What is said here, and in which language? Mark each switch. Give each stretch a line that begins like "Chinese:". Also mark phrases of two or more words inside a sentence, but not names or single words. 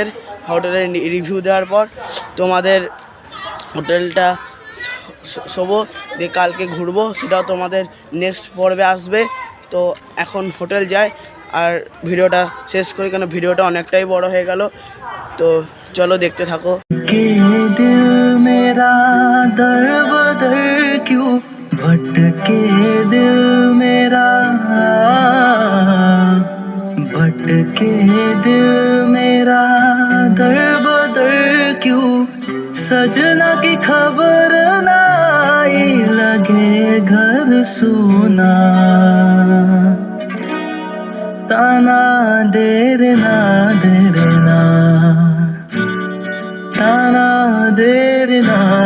Bangla: হোটেলে রিভিউ দেওয়ার পর তোমাদের হোটেলটা শোবো দিয়ে কালকে ঘুরবো, সেটাও তোমাদের নেক্সট পর্বে আসবে। তো এখন হোটেল যাই আর ভিডিওটা শেষ করি, কেন ভিডিওটা অনেকটাই বড় হয়ে গেল। তো চলো দেখতে থাকো।
Hindi: के दिल मेरा दर बदर क्यों भटके दिल मेरा भटके दिल मेरा दर बदर क्यों सजना की खबर ना आई लगे घर सुना ताना देर ना ताना देना